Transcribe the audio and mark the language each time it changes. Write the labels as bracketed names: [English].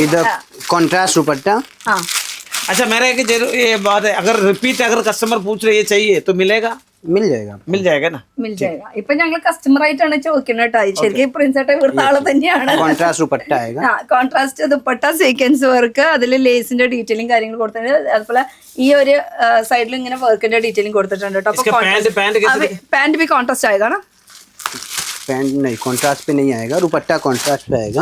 [Hindi] इधर कॉन्ट्रास्ट दुपट्टा। अच्छा मेरा एक ये बात है, अगर रिपीट अगर कस्टमर पूछ रहे ये चाहिए तो मिलेगा? मिल जाएगा ना? मिल जाएगा. [Malayalam] ഇപ്പൊ ഞങ്ങൾ കസ്റ്റമർ ആയിട്ടാണ് ചോദിക്കുന്നത് കേട്ടോ. ശരിക്കും പ്രിൻസ് ഏട്ടൻ ഇവിടുത്തെ ആള് തന്നെയാണ്. [Hindi] कॉन्ट्रास्ट दुपट्टा आएगा। [Malayalam] കോൺട്രാസ്റ്റ് ദുപ്പട്ട, സീക്വൻസ് വർക്ക്, അതിൽ ലേസിന്റെ ഡീറ്റെയിലും കാര്യങ്ങളും കൊടുത്തിട്ടുണ്ട്. അതുപോലെ ഈ ഒരു സൈഡിൽ ഇങ്ങനെ വർക്കിന്റെ ഡീറ്റെയിലും കൊടുത്തിട്ടുണ്ട് കേട്ടോ. [Hindi] पैंट भी कॉन्ट्रास्ट आएगा ना? पैंट नहीं कॉन्ट्रास्ट पे नहीं आएगा, दुपट्टा कॉन्ट्रास्ट पे आएगा।